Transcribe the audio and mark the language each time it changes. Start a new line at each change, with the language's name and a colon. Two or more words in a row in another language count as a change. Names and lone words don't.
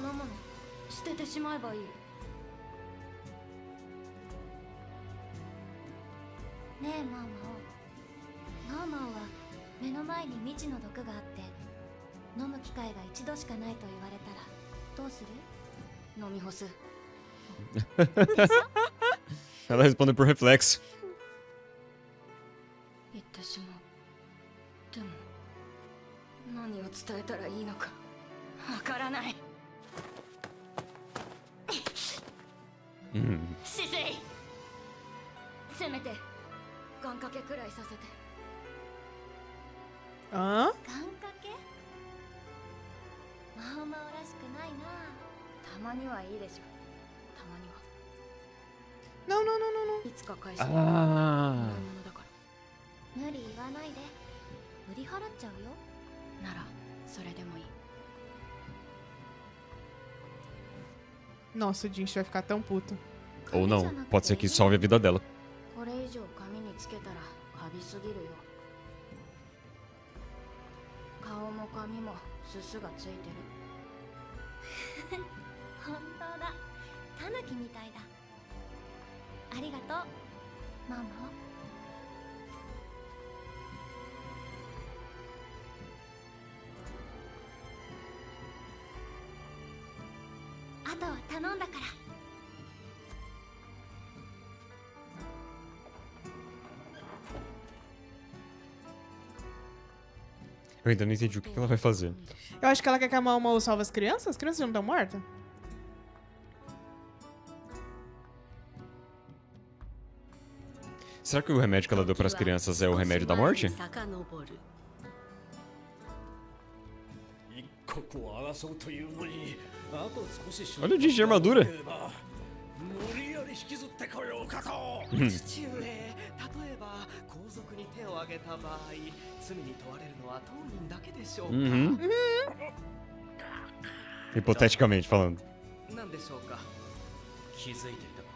Japanese: そんなもの捨ててしまえばいい。ねえマーマオ。マーマオは目の前に未知の毒があって飲む機会が一度しかないと言われたらどうする？飲み干す。
Portuguese: Ela responde por reflexo.
Japanese: 言ってしまう。でも何を伝えたらいいのかわからない。姿勢せめて願掛けくらいさせて。 Hã? 願掛け？マオマオらしくないな。たまにはいいでしょ。たまには。
Portuguese: Não, não, não, não, não.
Japanese: いつか返す。も Ah. らい物だから。無理言わないで。売り払っちゃうよ。ならそれでもいい。
Portuguese: Nossa, o Jinx vai ficar tão puto. Ou não. Pode ser que salve a vida dela.
Japanese: これ以上髪につけたらカビすぎるよ。顔も髪もすすがついてる。本当だ。タヌキみたいだ。ありがとうママ。あとは頼んだから。
Portuguese: Eu ainda não entendi o que ela vai fazer. Eu acho que ela quer que a Maomao salve as crianças. As crianças já não estão mortas? Será que o remédio que ela deu para as crianças é o remédio da morte? Olha o Jinx de armadura.
Japanese: 父上、例えば皇族に手を挙げた場合、罪に問われるのは当人だけでしょうか。
Portuguese: Hipoteticamente falando.
Japanese: なんでしょうか。気づいていたか。